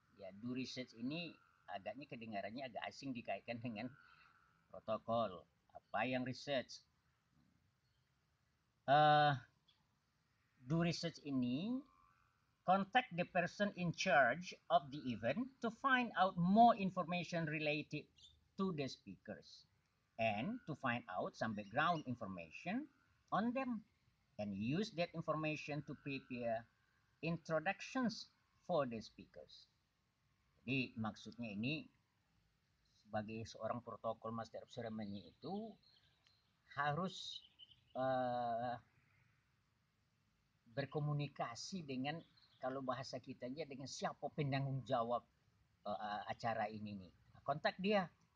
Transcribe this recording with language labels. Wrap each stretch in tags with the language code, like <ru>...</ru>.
<id>Ya, do research ini agaknya kedengarannya agak asing dikaitkan dengan protokol. Apa yang research?</id> <en>Uh, do research ini contact the person in charge of the event to find out more information related to the speakers and to find out some background information on them and use that information to prepare introductions for the speakers.</en> <id>Jadi maksudnya ini sebagai seorang protokol master of ceremony itu harus uh, berkomunikasi dengan, kalau bahasa kita aja, dengan siapa penanggung jawab acara ini nih. Kontak dia.</id>